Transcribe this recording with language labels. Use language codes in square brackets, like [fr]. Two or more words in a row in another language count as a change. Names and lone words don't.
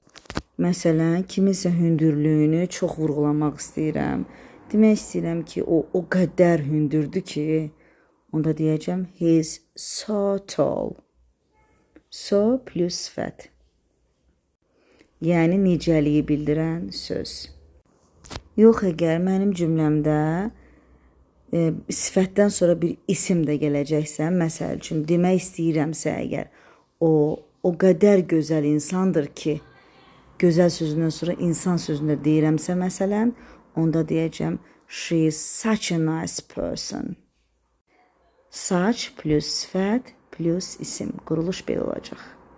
[az] Məsələn, kiminsə hündürlüyünü çox vurğulamaq istəyirəm. Demək istəyirəm ki, o qədər hündürdür ki, onda deyəcəm, [en] he is so tall. [az] So plus sifət. Yəni, necəliyi bildirən söz. Yox, əgər mənim cümləmdə sifətdən sonra bir isim də gələcəksə, məsəl üçün, demək istəyirəmsə əgər, o qədər gözəl insandır ki, gözəl sözündən sonra insan sözündə deyirəmsə, məsələn, onda deyəcəm, [en] she is such a nice person. [az] Such plus sifət plus isim. Quruluş belə olacaq.